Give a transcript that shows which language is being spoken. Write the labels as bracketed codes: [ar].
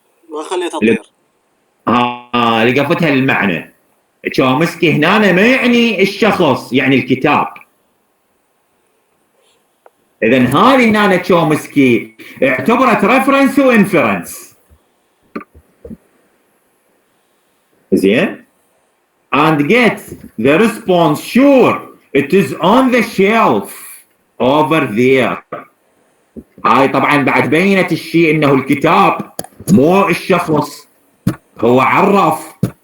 [ar] ما خليتها تطير. لقفتها المعنى. تشومسكي هنا ما يعني الشخص، يعني الكتاب. إذا هذه هنا تشومسكي اعتبرت ريفرنس وانفرنس. [en] زين؟ and get the response sure it is on the shelf over there. [ar] هاي طبعا بعد بينت الشيء انه الكتاب مو الشخص، هو عرف.